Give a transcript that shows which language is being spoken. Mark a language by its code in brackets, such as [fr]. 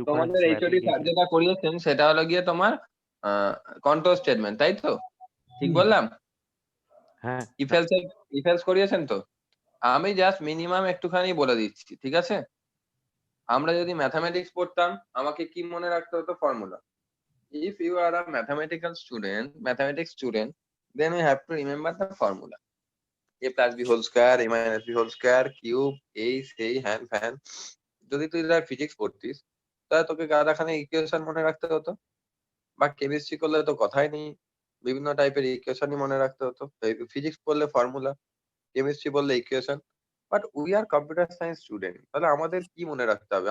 [bn] তোমাদের HOD sir যেটা করিয়েছেন সেটা হলো গিয়ে তোমার কন্ট্রোল স্টেটমেন্ট, তাই তো? ঠিক বললাম? হ্যাঁ, ইফ এলস করিয়েছেন তো? আমি জাস্ট মিনিমাম একটুখানি বলে দিচ্ছি, ঠিক আছে? আমরা যদি ম্যাথামেটিক্স পড়তাম, আমাকে কি মনে রাখতে হতো? Formula. [en] If you are a mathematics student, then you have to remember the formula. A plus B whole square, A minus B whole square, cube, [bn] এই সেই হ্যান ফ্যান। যদি তুই ফিজিক্স পড়তিস তাহলে তোকে গাদাখানে ইকুয়েশন মনে রাখতে হতো, বা কেমিস্ট্রি করলে তো কথাই নেই, বিভিন্ন টাইপের ইকুয়েশনই মনে রাখতে হতো। ফিজিক্স পড়লে ফর্মুলা, কেমিস্ট্রি বললে equation. [en] but we are computer science student, [bn] তাহলে আমাদের কি মনে রাখতে হবে?